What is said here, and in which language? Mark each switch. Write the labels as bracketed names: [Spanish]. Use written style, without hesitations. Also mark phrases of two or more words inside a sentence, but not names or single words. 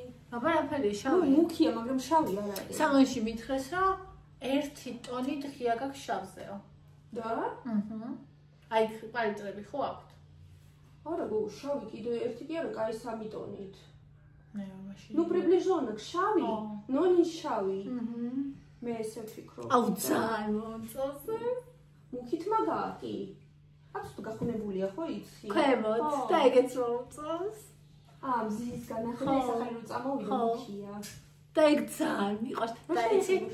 [Georgian] აბა რა ფერია შავი? მუქია, მაგრამ შავი არ არის. სალონში მითხრეს რომ 1 ტონი ღია გაქვს შავზეო. და? აი პალიტრები ხო აქვთ? არა, შავი კიდე ერთი კი არა, კაი 3 ტონით. მაშინ. [Russian] Ну приближенно к შავი, но не შავი. [Georgian] მე ესე ვფიქრობ. აუ ძალიან მოწონს. მუქით მაგაა კი. აქვს თუ გახუნებულია ხო იცი? ქვემოთ და ეგეც მოწონს. მზის განახლება ეს ახალი რომ წამოვიდა მუქია. და ეგ ძალიან მიყვარს. და იცი?